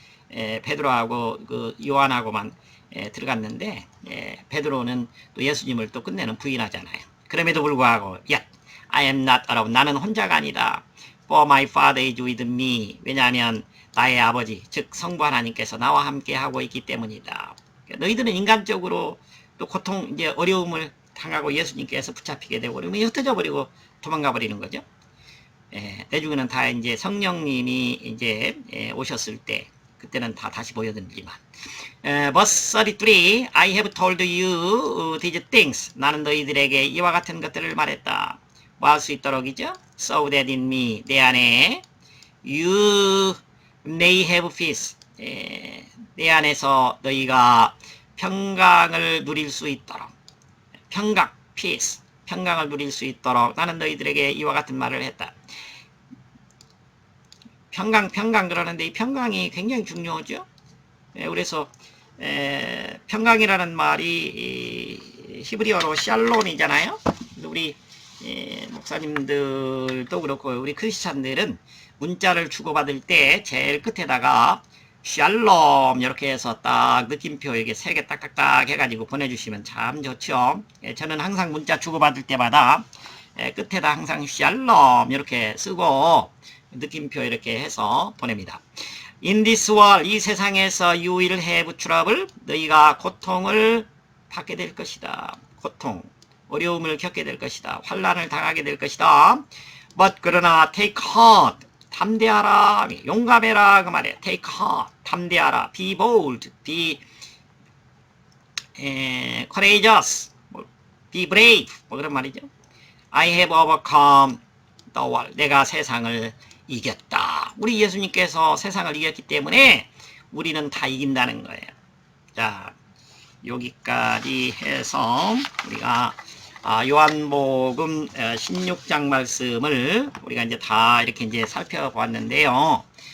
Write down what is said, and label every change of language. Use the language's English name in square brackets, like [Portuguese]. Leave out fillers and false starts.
[Korean] 베드로하고 요한하고만 들어갔는데 베드로는 또 예수님을 또 끝내는 부인하잖아요. 그럼에도 불구하고 [English] Yet I am not alone. [Korean] 나는 혼자가 아니다. [English] For my Father is with me. [Korean] 왜냐하면 나의 아버지, 즉 성부 하나님께서 나와 함께 하고 있기 때문이다. 너희들은 인간적으로 또 고통, 이제 어려움을 당하고 예수님께서 붙잡히게 되고 그러면 흩어져 버리고 도망가 버리는 거죠. 내중에는 다 이제 성령님이 이제 오셨을 때 그때는 다 다시 보여드리지만 [English] verse 33 I have told you these things. [Korean] 나는 너희들에게 이와 같은 것들을 말했다. 뭐 할 수 있도록이죠. [English] So that in me [Korean] 내 안에 [English] you may have peace. [Korean] 내 안에서 너희가 평강을 누릴 수 있도록 peace. 평강을 누릴 수 있도록 나는 너희들에게 이와 같은 말을 했다. 평강 그러는데 이 평강이 굉장히 중요하죠. 그래서 평강이라는 말이 히브리어로 샬롬이잖아요. 우리 목사님들도 그렇고 우리 크리스찬들은 문자를 주고받을 때 제일 끝에다가 샬롬 이렇게 해서 딱 느낌표 이게 3개 딱딱딱 해가지고 보내주시면 참 좋죠. 저는 항상 문자 주고받을 때마다 끝에다 항상 샬롬 이렇게 쓰고 느낌표 이렇게 해서 보냅니다. [English] In this world, [Korean] 이 세상에서 [English] you will have trouble, [Korean] 너희가 고통을 받게 될 것이다. 고통, 어려움을 겪게 될 것이다. 환난을 당하게 될 것이다. [English] But [Korean] 그러나 [English] take heart, [Korean] 담대하라, 용감해라 그 말이에요. [English] Take heart, [Korean] 담대하라. [English] Be bold, be courageous, be brave, [Korean] 뭐 그런 말이죠. [English] I have overcome the world, [Korean] 내가 세상을 이겼다. 우리 예수님께서 세상을 이겼기 때문에 우리는 다 이긴다는 거예요. 자, 여기까지 해서 우리가 요한복음 16장 말씀을 우리가 이제 다 이렇게 이제 살펴보았는데요.